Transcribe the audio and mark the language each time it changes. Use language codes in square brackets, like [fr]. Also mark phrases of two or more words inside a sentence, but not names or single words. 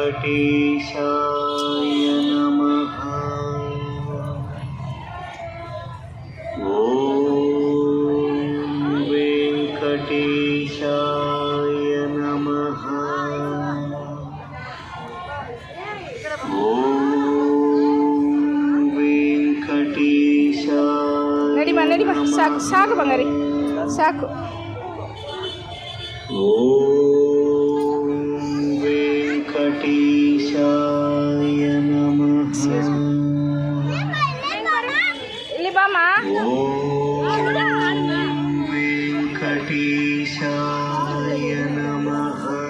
[sa] ವೆಂಕಟೇಶಾಯ ನಮಃ. ಓಂ ವೆಂಕಟೇಶಾಯ ನಮಃ. ಓಂ ವೆಂಕಟೇಶಾಯ. [kn] ನಡಿ ಬಾ ಸಾಕು ಸಾಕು ಬಂಗಾರಿ ಸಾಕು. [sa] ಓಂ ವೆಂಕಟೇಶಾಯ ನಮಃ. [kn] ಇಲ್ಲಿ ಬಾಮ. [sa] ಓಂ ವೆಂಕಟೇಶಾಯ ನಮಃ.